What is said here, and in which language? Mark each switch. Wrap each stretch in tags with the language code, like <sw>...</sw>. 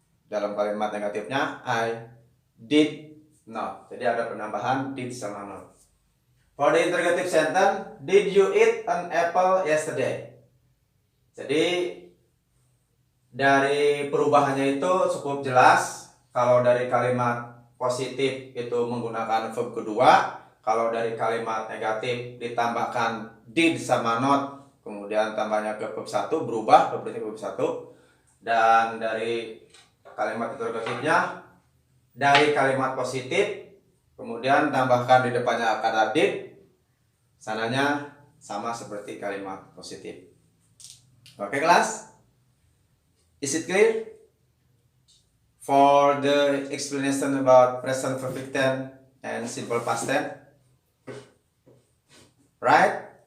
<id>Dalam kalimat negatifnya,</id> <en>I did not.</en> <id>Jadi ada penambahan did sama not.</id> <en>For the interrogative sentence, did you eat an apple yesterday?</en> <id>Jadi dari perubahannya itu cukup jelas. Kalau dari kalimat positif itu menggunakan verb kedua, kalau dari kalimat negatif ditambahkan did sama not, kemudian tambahnya ke verb 1 berubah berarti verb 1. Dan dari kalimat interrogatifnya dari kalimat positif kemudian tambahkan di depannya kata did, sananya sama seperti kalimat positif. Oke kelas?</id> <en>Is it clear? For the explanation about present perfect tense and simple past tense, right?</en>